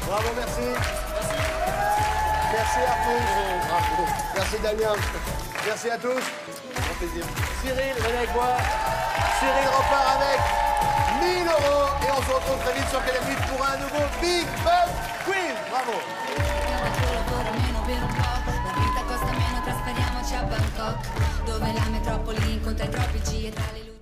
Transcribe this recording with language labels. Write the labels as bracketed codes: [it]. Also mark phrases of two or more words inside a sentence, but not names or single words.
[fr] Bravo, merci. Merci Arthur. Bravo. Merci Damien. Merci à tous. Grand plaisir. Cyril, venez avec moi. Cyril repart avec 1000 €. Et on se retrouve très vite sur Canal+ pour un nouveau Big Buzz Quiz. Bravo. [it] Trasferiamoci a Bangkok, dove la metropoli incontra i tropici e tra le